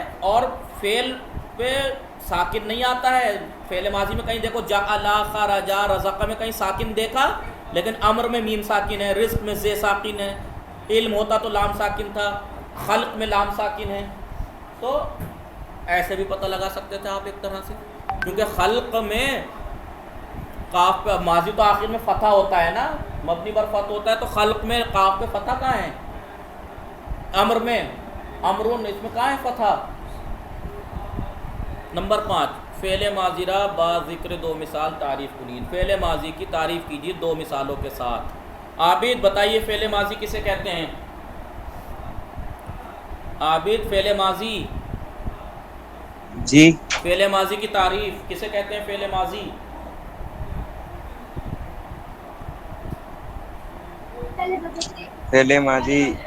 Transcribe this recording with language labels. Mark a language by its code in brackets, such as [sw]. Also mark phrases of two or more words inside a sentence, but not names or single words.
[ur] اور فعل پہ ساکن نہیں آتا ہے، فعل ماضی میں کہیں دیکھو جعلا، خرجا، رزق میں کہیں ساکن دیکھا، لیکن امر میں میم ساکن ہے، رزق میں زے ساکن ہے، علم ہوتا تو لام ساکن تھا، خلق میں لام ساکن ہے، تو ایسے بھی پتہ لگا سکتے تھے آپ ایک طرح سے، کیونکہ خلق میں قاف پہ ماضی تو آخر میں فتح ہوتا ہے نا، مبنی پر فتح ہوتا ہے، تو خلق میں قاف پہ فتح کہاں ہے؟ امر میں، امرون، اس میں کہاں ہے فتح؟ [fa] نمبر 5 [ur] فعل ماضی را با ذکر دو مثال تعریف کنید، فعل ماضی کی تعریف کیجیے دو مثالوں کے ساتھ۔ عابد بتائیے فعل ماضی کسے کہتے ہیں؟ عابد فعل ماضی، جی فعل ماضی کی تعریف کسے کہتے ہیں؟ فعل ماضی فعل ماضی